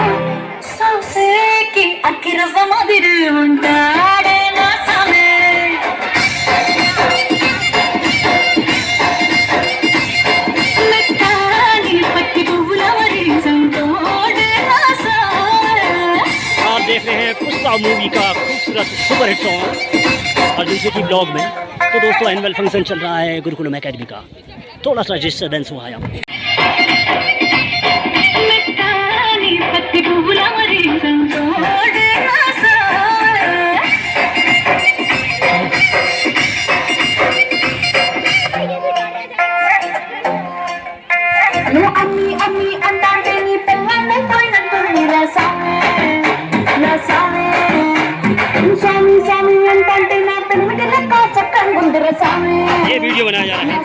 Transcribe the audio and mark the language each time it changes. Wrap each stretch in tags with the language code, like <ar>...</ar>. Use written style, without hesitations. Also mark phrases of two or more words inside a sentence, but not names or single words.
<te>సౌసేకి అక్కిరవ్వ మాదిరి ఉంటాడే నా సామే. మెత్తాని పత్తి పువ్వుల మరి సంతోడే నా సామే.</te> <hi>आप देख रहे हैं पुष्पा मूवी का खूबसूरत</hi> <en>super hit song</en> <hi>अर्जुन सिटी ब्लॉग में। तो दोस्तों</hi> <en>annual function</en> <hi>चल रहा है गुरुकुलम एकेडमी का। थोड़ा सा डिस्टर्बेंस हुआ यहाँ।</hi> <te>మెత్తాని పత్తి పువ్వుల మరి సంతోడే నా సామే. నువ్వు అమ్మి అమ్మి అంటాంటే నీ పిల్లల్ని పోయినట్టుంది రా సామే నా సామే. స్వామి స్వామి అంటాంటే నా పెన్మిటి లెక్క చక్కగా ఉంది రా సామే</te> <hi>ये वीडियो बनाया जा</hi> <te>నా</te>